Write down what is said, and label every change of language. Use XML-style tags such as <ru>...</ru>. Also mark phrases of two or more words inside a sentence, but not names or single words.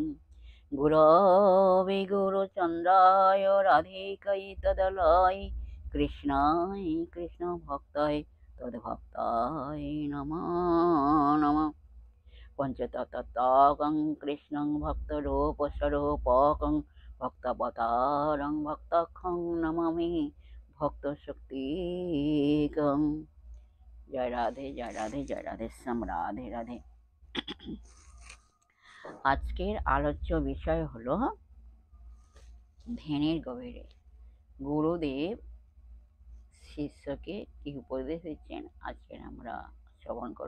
<sa>गुरवे गुरुचन्द्राय राधिकै तदलय कृष्णाय कृष्णभक्ताय तद्भक्ताय नमो नमः। पंचतत्त्वाकं कृष्णं भक्तरूपस्वरूपकं भक्तावतारं भक्ताख्यं नमामि भक्तशक्तिकं। जय राधे, जय राधे, जय राधेश्याम। राधे राधे।</sa> <bn>আজকের আলোচ্য বিষয় হলো ধ্যানের গভীরে গুরুদেব শিষ্যকে কি উপদেশ দিচ্ছেন, আজকের আমরা শ্রবণ করব।</bn>